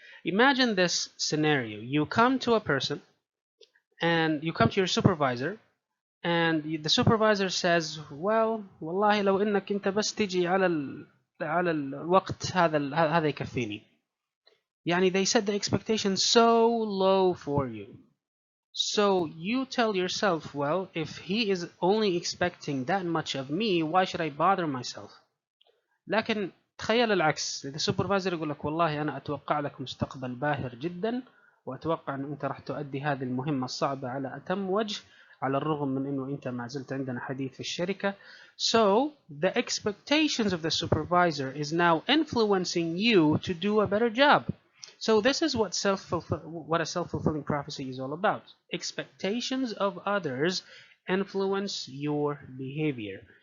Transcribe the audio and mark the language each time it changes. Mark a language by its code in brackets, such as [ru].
[en] Imagine this scenario. You come to a person and you come to your supervisor and the supervisor says, well, [ar] والله لو انك انت بس تجي على الوقت هذا يكفيني. [en] Yani they set the expectation so low for you. So you tell yourself, well, if he is only expecting that much of me, why should I bother myself? [ar] لكن تخيل العكس، إذا السوبرفايزر يقول لك والله أنا أتوقع لك مستقبل باهر جدا، وأتوقع أن أنت راح تؤدي هذه المهمة الصعبة على أتم وجه، على الرغم من أنه أنت ما زلت عندنا حديث في الشركة. [en] So the expectations of the supervisor is now influencing you to do a better job. So this is what a self-fulfilling prophecy is all about. Expectations of others influence your behavior.